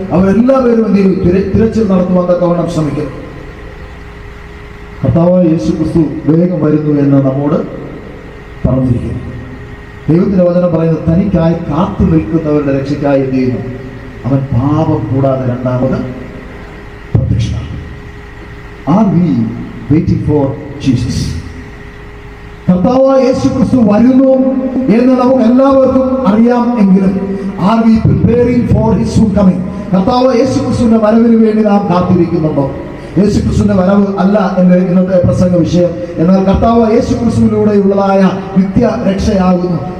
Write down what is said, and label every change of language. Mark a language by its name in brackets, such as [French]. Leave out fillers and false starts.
[Malayalam] അവരെല്ലാവരും എന്ത് ചെയ്യും? തിരച്ചിൽ നടത്തുവാൻ തക്കവണ്ണം ശ്രമിക്കും. കർത്താവായ യേശുക്രിസ്തു വേഗം വരുന്നു എന്ന് നമ്മോട് പറഞ്ഞിരിക്കുന്നു. ദൈവത്തിന്റെ വചനം പറയുന്നത്, തനിക്കായി കാത്തു നിൽക്കുന്നവരുടെ രക്ഷയ്ക്കായി എന്ത് ചെയ്യുന്നു? അവൻ പാപം കൂടാതെ രണ്ടാമത് പ്രത്യക്ഷനാകും. [English] Are we waiting for Jesus? [Malayalam] കർത്താവായ യേശു ക്രിസ്തു വരുന്നു എന്ന് നമുക്ക് എല്ലാവർക്കും അറിയാം എങ്കിലും [English] Are we preparing for his soon coming? [Malayalam] കർത്താവായ യേശു ക്രിസ്തുവിന്റെ വരവിന് വേണ്ടി നാം കാത്തിരിക്കുന്നുണ്ടോ? യേശു ക്രിസ്തുവിന്റെ വരവ് അല്ല എന്റെ ഇന്നത്തെ പ്രസംഗ വിഷയം. എന്നാൽ കർത്താവായ യേശു ക്രിസ്തുവിലൂടെയുള്ളതായ നിത്യ രക്ഷയാകുന്നു.